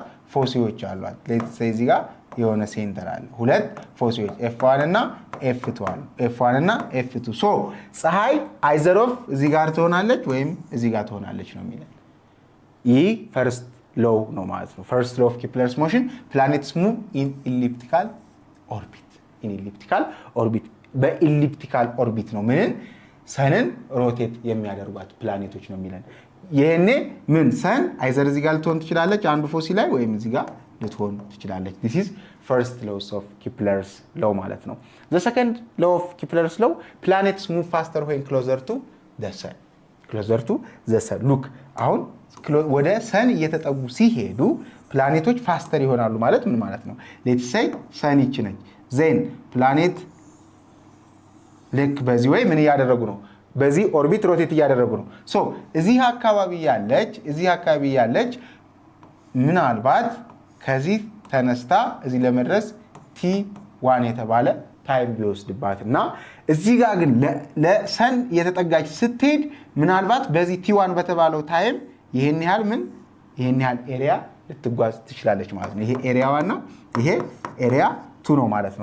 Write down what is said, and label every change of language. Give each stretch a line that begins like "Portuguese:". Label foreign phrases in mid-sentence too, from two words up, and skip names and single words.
Amharic: ፎሲዎች አሏት።
English: let's say
Amharic: እዚህ ጋር የሆነ ሴንተር አለ ሁለት ፎሲሎች F1 እና F2 አሉ F1 እና F2 ሶ ፀሐይ
English: either of
Amharic: እዚህ ጋር ትሆናለች ወይም እዚህ ጋር ትሆናለች ነው የሚለን ይህ
English: first law
Amharic: ነው ማለት ነው
English: first law of Kepler's motion planets move in elliptical
Amharic: ኦርቢት በኢሊፕቲካል ኦርቢት ነው ምን ሰንን ሮቴት የሚያደርጓት ፕላኔቶች ነው የሚለን ይሄኔ ምን
English: sun either
Amharic: እዚህ ጋር ልትሆን ትችላለች አንዱ ፎሲል ላይ ወይም እዚህ ጋር ልትሆን ትችላለች
English: this is first laws of Kepler's law
Amharic: ማለት ነው
English: the second law of Kepler's law planets move faster when closer to the sun look
Amharic: አሁን ወደ ሰን እየተጠጉ ሲሄዱ ፕላኔቶች ፋስተር ይሆናሉ ማለት ምን ማለት ነው
English: let's say
Amharic: ሰን ይችነች
English: then planet
Amharic: ልክ በዚህ ወይ ምን ያደረጉ ነው በዚህ ኦርቢት ሮቴት ያደረጉ ነው ሶ እዚህ አካባቢ ያለች ምናልባት ከዚህ ተነስታ እዚህ ለመድረስ t1 የተባለ ታይም ቢወስድባትና እዚህ ጋር ግን ለሰን የተጠጋች ስትሄድ ምናልባት በዚህ t1 በተባለው ታይም ይሄን ያህል ኤሪያ ልትጓዝ ትችላለች ማለት ነው ይሄ ኤሪያ 1 ነው ይሄ ኤሪያ 2 ነው ማለት ነው